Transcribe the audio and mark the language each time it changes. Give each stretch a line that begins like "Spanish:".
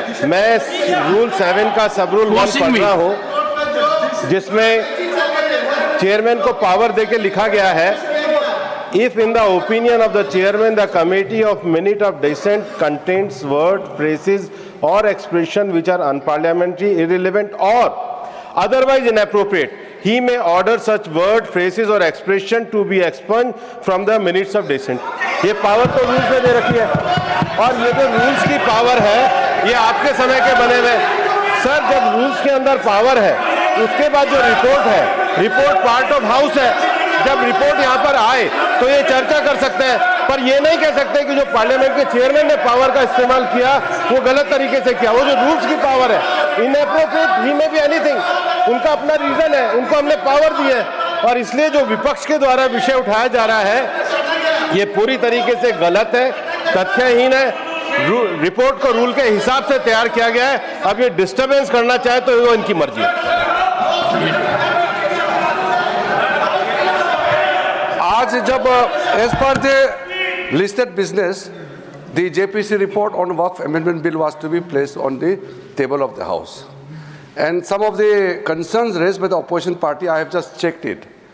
Hindi: मैं रूल 7 का सब रूल 1 पढ़ रहा हूँ, जिसमें चेयरमैन को पावर देके लिखा गया है,
English: if in the opinion of the chairman the committee of minute of dissent contains word, phrases or expression which are unparliamentary, irrelevant or otherwise inappropriate, he may order such word, phrases or expression to be expunged from the minutes of dissent.
Hindi: ये power तो rules में दे रखी है, और ये जो rules की power है ये आपके समय के बने हुए। सर, जब रूल्स के अंदर पावर है, उसके बाद जो रिपोर्ट है, रिपोर्ट पार्ट ऑफ हाउस है, जब रिपोर्ट यहाँ पर आए तो ये चर्चा कर सकते हैं, पर ये नहीं कह सकते कि जो पार्लियामेंट के चेयरमैन ने पावर का इस्तेमाल किया वो गलत तरीके से किया। वो जो रूल्स की पावर है, इनएप्रोप्रिएट ही में भी एनीथिंग, उनका अपना रीजन है, उनको हमने पावर दी है, और इसलिए जो विपक्ष के द्वारा विषय उठाया जा रहा है ये पूरी तरीके से गलत है, तथ्यहीन है। रिपोर्ट को रूल के हिसाब से तैयार किया गया है। अब ये डिस्टर्बेंस करना चाहे तो वो इनकी मर्जी है। आज जब
English: as per the listed business, the JPC report on Waqf Amendment Bill was to be placed on the table of the House. And some of the concerns raised by the opposition party, I have just checked it.